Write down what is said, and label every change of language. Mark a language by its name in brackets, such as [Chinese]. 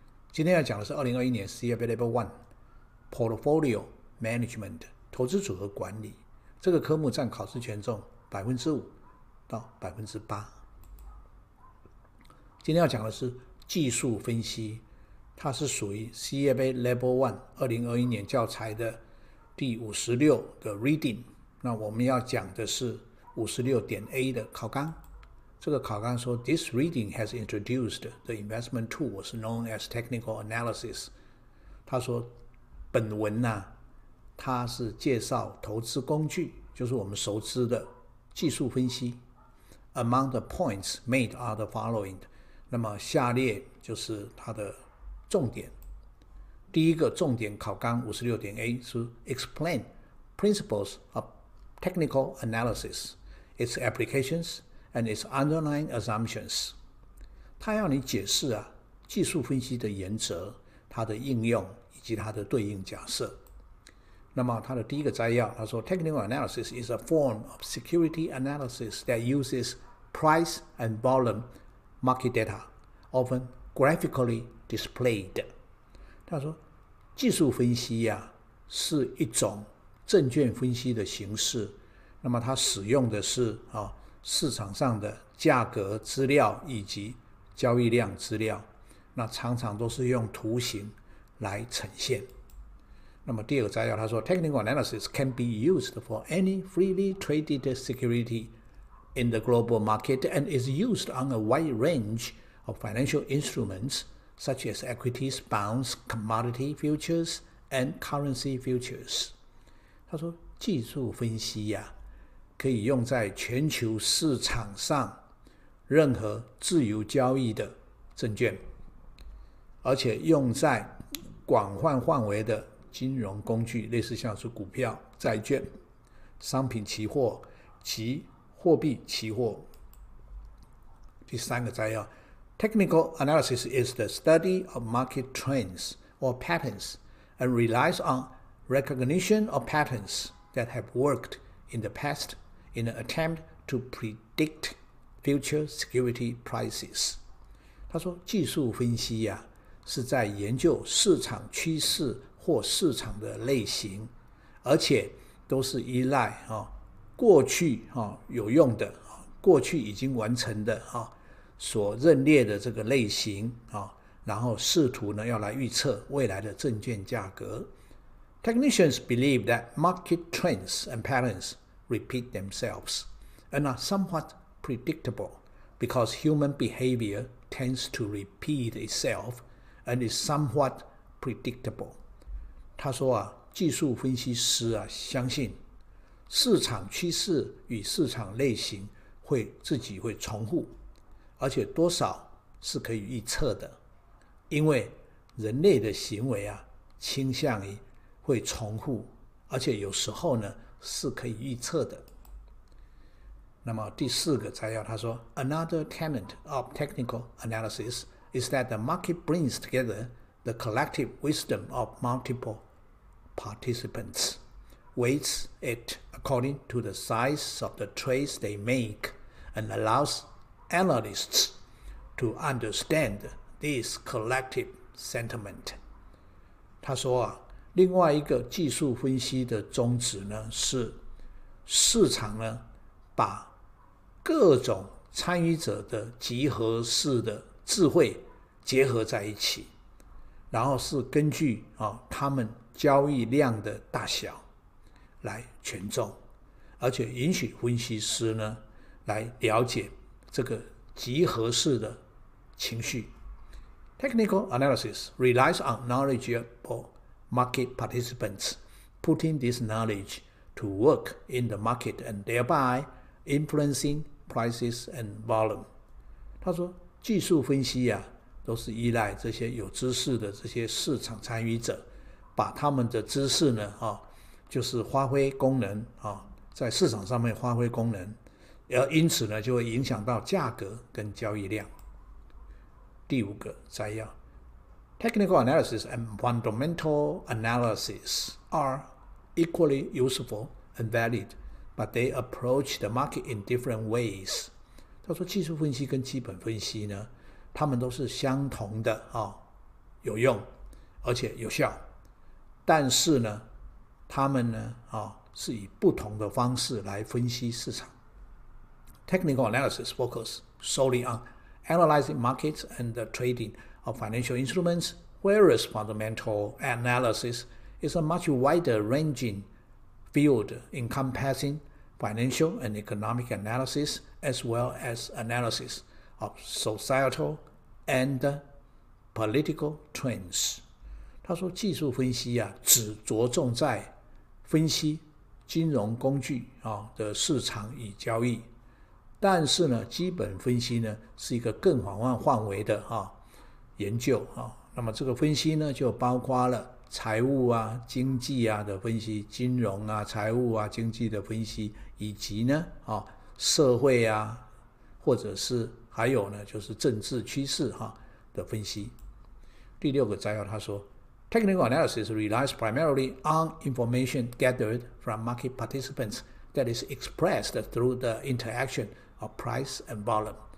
[Chinese] 今天要讲的是2021年 CFA Level I [English] Portfolio Management [Chinese] 投资组合管理，这个科目占考试权重 5% 到 8%。今天要讲的是技术分析，它是属于 CFA Level I 2021年教材的第56个 Reading。那我们要讲的是 56.a 的考纲。这个考纲说 [English] This reading has introduced the investment tools known as technical analysis。 [Chinese] 他说本文它是介绍投资工具，就是我们熟知的技术分析。 [English] Among the points made are the following。 [Chinese] 那么下列就是它的重点。第一个重点考纲 56.a 是 [English] Explain principles of technical analysis, its applications and its underlying assumptions。 [Chinese] 它要你解释技术分析的原则，它的应用以及它的对应假设。那么它的第一个摘要，他说 [English] Technical analysis is a form of security analysis that uses price and volume market data, often graphically displayed。 [Chinese] 他说技术分析是一种证券分析的形式，那么它使用的是市场上的价格资料以及交易量资料，那常常都是用图形来呈现。那么第二个摘要他说 [English] Technical analysis can be used for any freely traded security in the global market and is used on a wide range of financial instruments such as equities, bonds, commodity futures and currency futures。 [Chinese] 他说技术分析可以用在全球市场上任何自由交易的证券，而且用在广泛范围的金融工具，类似像是股票、债券、商品期货及货币期货。第三个摘要 [English] Technical analysis is the study of market trends or patterns and relies on recognition of patterns that have worked in the past in an attempt to predict future security prices。 [Chinese] 他说技术分析是在研究市场趋势或市场的类型，而且都是依赖过去有用的过去已经完成的所认列的这个类型然后试图要来预测未来的证券价格。 [English] Technicians believe that market trends and patterns repeat themselves and are somewhat predictable because human behavior tends to repeat itself and is somewhat predictable。 [Chinese] 他说技术分析师相信市场趋势与市场类型自己会重复，而且多少是可以预测的，因为人类的行为倾向于会重复，而且有时候是可以预测的。那么第四个摘要他说 [English] Another tenet of technical analysis is that the market brings together the collective wisdom of multiple participants, weights it according to the size of the trades they make, and allows analysts to understand this collective sentiment。 [Chinese] 他说另外一个技术分析的宗旨是市场把各种参与者的集合式的智慧结合在一起，然后是根据他们交易量的大小来权重，而且允许分析师来了解这个集合式的情绪。 [English] Technical analysis relies on knowledgeable market participants putting this knowledge to work in the market and thereby influencing prices and volume。 [Chinese] 他说技术分析都是依赖这些有知识的这些市场参与者，把他们的知识呢就是发挥功能在市场上面发挥功能，因此呢就会影响到价格跟交易量。第5个摘要 [English] Technical analysis and fundamental analysis are equally useful and valid, but they approach the market in different ways. [Chinese] 他说技术分析跟基本分析呢，他们都是相同的有用而且有效，但是呢他们呢是以不同的方式来分析市场。 [English] Technical analysis focuses solely on analyzing markets and the trading of financial instruments, whereas fundamental analysis is a much wider-ranging field encompassing financial and economic analysis as well as analysis of societal and political trends. [Chinese] 他说技术分析只着重在分析金融工具的市场与交易，但是呢基本分析呢是一个更广泛范围的研究那么这个分析呢就包括了财务经济的分析，金融财务经济的分析，以及呢社会或者是还有呢就是政治趋势的分析。第6个摘要他说 [English] Technical analysis relies primarily on information gathered from market participants that is expressed through the interaction of price and volume.